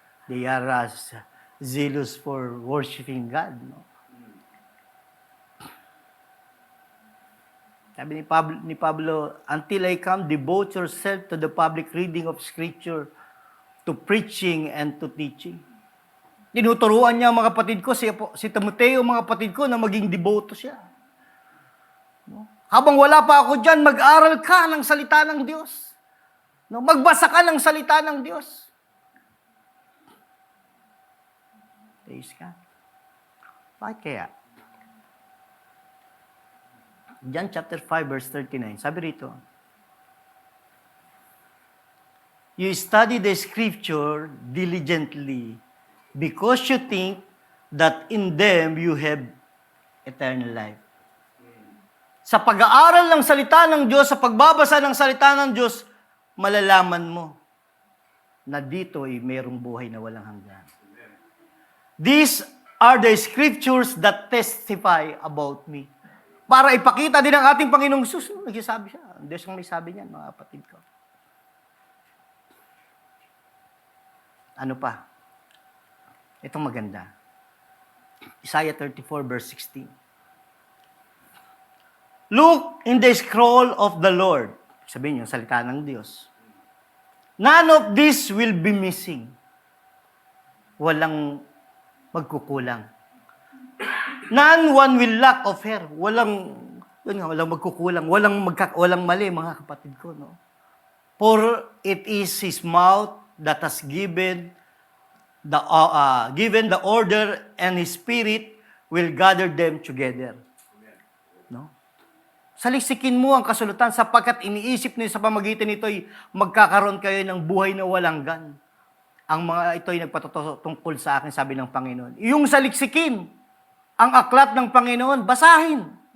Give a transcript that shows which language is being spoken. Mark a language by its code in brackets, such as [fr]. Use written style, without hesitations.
[en] They are zealous for worshiping God. No? [tl] Sabi ni Pablo, [en] until I come, devote yourself to the public reading of Scripture, to preaching and to teaching. [tl] Tinuturuan niya, mga kapatid ko, si Timoteo, mga kapatid ko, na maging devoto siya. No? Habang wala pa ako dyan, mag-aral ka ng salita ng Diyos. No, magbasa ka ng salita ng Diyos. [en] Praise God. [tl] Bakit kaya? [en] John chapter 5 verse 39. [tl] Sabi rito, [en] you study the scripture diligently because you think that in them you have eternal life. [tl] Sa pag-aaral ng salita ng Diyos, sa pagbabasa ng salita ng Diyos, malalaman mo na dito ay mayroong buhay na walang hanggan. [en] These are the scriptures that testify about me. [tl] para ipakita din ng ating Panginoong Sus. Nagsasabi siya. Ang Diyos ang may sabi niyan, mga kapatid ko. Ano pa? Itong maganda. Isaiah 34 verse 16. [en] Look in the scroll of the Lord. [tl] Sabihin yung salita ng Diyos. [en] None of this will be missing. [tl] Walang magkukulang. [en] None one will lack of her. [tl] Walang magkukulang. Walang mali, mga kapatid ko. No? [en] For it is His mouth that has given the order, and His Spirit will gather them together. [tl] No? Salisikin mo ang kasulatan sapagkat iniisip niyo sa pamagitan nito ay magkakaroon kayo ng buhay na walang gan. Ang mga ito ay nagpatutungkol sa akin, sabi ng Panginoon. Yung saliksikin, ang aklat ng Panginoon, basahin.